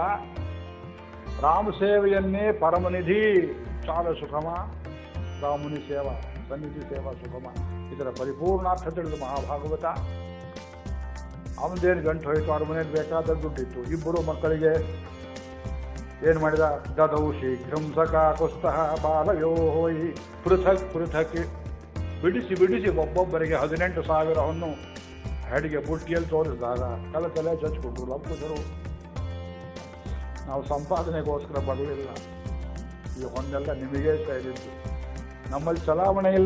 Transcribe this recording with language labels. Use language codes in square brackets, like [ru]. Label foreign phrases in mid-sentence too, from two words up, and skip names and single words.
[kn] ರಾಮ ಸೇವೆಯನ್ನೇ ಪರಮನಿಧಿ, [te] చాల సుఖమ, రాముని సేవా సన్నిధి సేవా సుఖమ, [kn] ಇದರ ಪರಿಪೂರ್ಣಾರ್ಥ ತಿಳಿದು ಮಹಾಭಾಗವತ. ಅವನದೇನು ಗಂಟು ಹೋಯಿತು, ಅವ್ರ ಮನೇಲಿ ಬೇಕಾದ ದುಡ್ಡಿತ್ತು. 2 ಮಕ್ಕಳಿಗೆ ಏನು ಮಾಡಿದ, [sa] ದದೌ ಶೀಘ್ರಂ ಸಕಾಕುಸ್ತಃ ಬಾಲಯೋ ಹೋಯಿ ಪೃಥಕ್ ಪೃಥಕ್, [kn] ಬಿಡಿಸಿ ಒಬ್ಬೊಬ್ಬರಿಗೆ 18,000 ಹೊನ್ನು ಹೆಡಿಗೆ ಬುಟ್ಟಿಯಲ್ಲಿ ತೋರಿಸಿದಾಗ ತಲೆ ಚಚ್ಕೊಂಡ್ರು ಲಂಪುಸರು. ನಾವು ಸಂಪಾದನೆಗೋಸ್ಕರ ಬರಲಿಲ್ಲ, ಈ ಹೊನ್ನೆಲ್ಲ ನಿಮಗೇ ಸೇರಿದ್ದು. ನಮ್ಮಲ್ಲಿ ಚಲಾವಣೆ ಇಲ್ಲ.